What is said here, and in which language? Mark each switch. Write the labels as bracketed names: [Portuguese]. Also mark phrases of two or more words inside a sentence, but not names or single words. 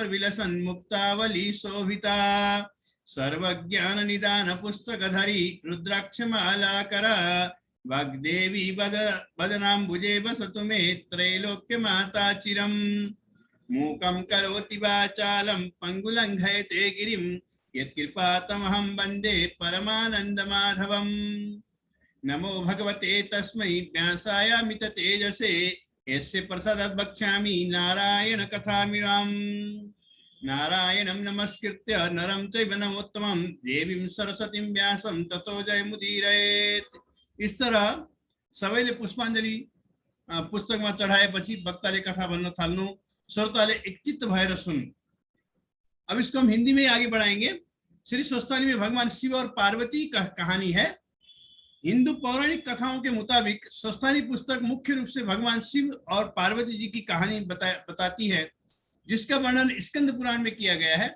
[Sanskrit] विलसन मुक्तावली शोभिता सर्वज्ञान निदान पुस्तकधरी रुद्राक्ष मालाकरा वाग्देवी वदनाम्बुजे वसतु मे त्रैलोक्य माता चिरम मूकं करोति वाचालं पंगुलंघयते गिरिं यत्कृपातमहं वन्दे परमानंद माधवम्। नमो भगवते तस्मै व्यासायामित तेजसे यस्य प्रसादात् भक्ष्यामि नारायण कथामिमाम्। नारायणं नमस्कृत्य नरं चैव नरोत्तमं देवीं सरस्वतीं व्यासं ततो जयमुदीरयेत्। [Hindi] इस तरह [Nepali] सबैले पुष्पाञ्जलि पुस्तकमा चढाएपछि भक्तले कथा भन्न थाल्नु, श्रोताले एकचित्त भएर सुन्नु। [Hindi] अब इसको हम हिंदी में आगे बढ़ाएंगे। श्री स्वस्थानी में भगवान शिव और पार्वती का कहानी है। हिंदू पौराणिक कथाओं के मुताबिक स्वस्थानी पुस्तक मुख्य रूप से भगवान शिव और पार्वती जी की कहानी बताती है, जिसका वर्णन स्कंद पुराण में किया गया है।